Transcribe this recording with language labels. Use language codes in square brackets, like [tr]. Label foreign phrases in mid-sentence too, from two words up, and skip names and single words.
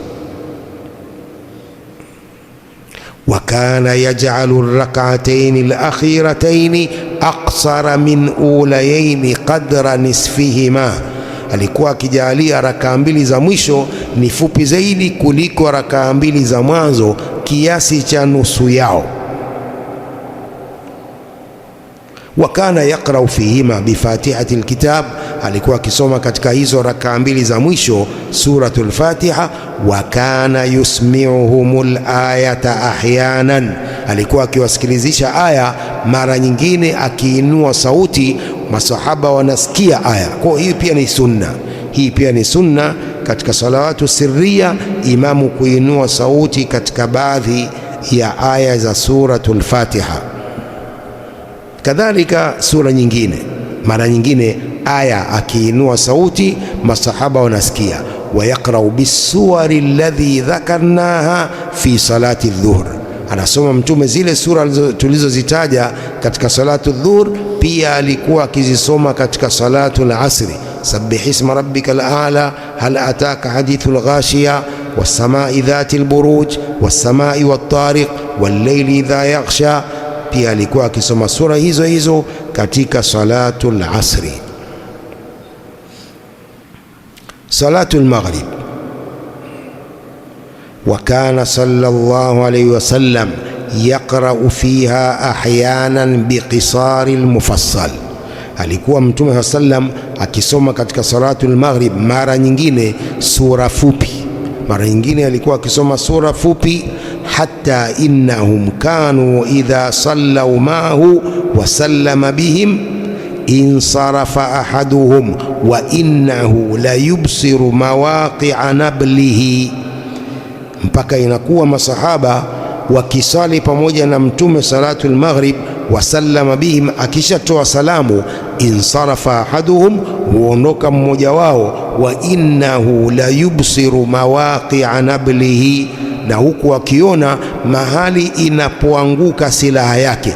[ar] وكان يجعل الركعتين الأخيرتين أقصر من الأوليين قدر نصفهما, [sw] alikuwa akijalia rakaa mbili za mwisho ni fupi zaidi kuliko rakaa mbili za mwanzo kiasi cha nusu yao. [ar] وكان يقرأ فيهما بفاتحة الكتاب, [sw] alikuwa akisoma katika hizo rakaa mbili za mwisho suratul Fatiha. [ar] وكان يسمعهم الآية أحيانا, [sw] alikuwa akiwasikilizisha aya mara nyingine akiinua sauti, masahaba wanasikia aya. Kwa hiyo pia ni sunna, hii pia ni sunna katika [ar] الصلوات السرية, [sw] imamu kuinua sauti katika baadhi ya aya za suratul Fatiha. Kadhalika sura nyingine, mara nyingine aya akiinua sauti masahaba wanasikia. [ar] ويقرأ بالسور التي ذكرناها في صلاة الظهر, [sw] anasoma Mtume zile sura tulizozitaja katika [ar] صلاة الظهر, [sw] pia alikuwa akizisoma katika [ar] صلاة العصر. سبح اسم ربك الأعلى هل أتاك حديث الغاشية والسماء ذات البروج والسماء والطارق والليل إذا يغشى, [sw] pia alikuwa akisoma sura hizo hizo katika [ar] صلاة العصر. صلاة المغرب وكان صلى الله عليه وسلم يقرأ فيها أحيانا بقصار المفصل, [sw] alikuwa Mtume sallam akisoma katika [ar] صلاة المغرب [sw] mara nyingine sura fupi, mara nyingine alikuwa akisoma sura fupi. [ar] حتى إنهم كانوا إذا صلوا معه وسلم بهم انصرف أحدهم و إنه لا يبصر مواقع نبله, [sw] mpaka inakuwa masahaba wakisali pamoja na Mtume [ar] صلاة المغرب وسلم بهم, [sw] akishatoa salamu, [ar] انصرف أحدهم, [sw] huondoka mmoja wao, [ar] وإنه لا يبصر مواقع نبله, [sw] na huku akiona mahali inapoanguka silaha yake.